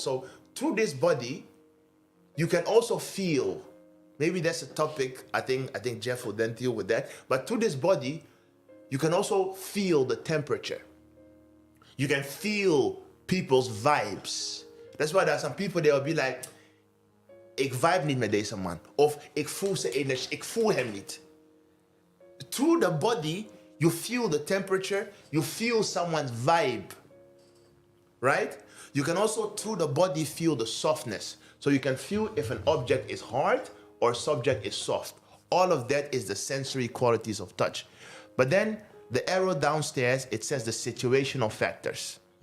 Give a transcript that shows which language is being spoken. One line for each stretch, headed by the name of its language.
English: So through this body, you can also feel, maybe that's a topic, I think Jeff will then deal with that, but through this body, you can also feel the temperature. You can feel people's vibes. That's why there are some people, they will be like,
Dutch: ik vibe niet met deze man. Of ik voel zijn energie, ik voel hem niet.
English: Through the body, you feel the temperature, you feel someone's vibe. Right? You can also, through the body, feel the softness. So you can feel if an object is hard or a subject is soft. All of that is the sensory qualities of touch. But then the arrow downstairs, it says the situational factors.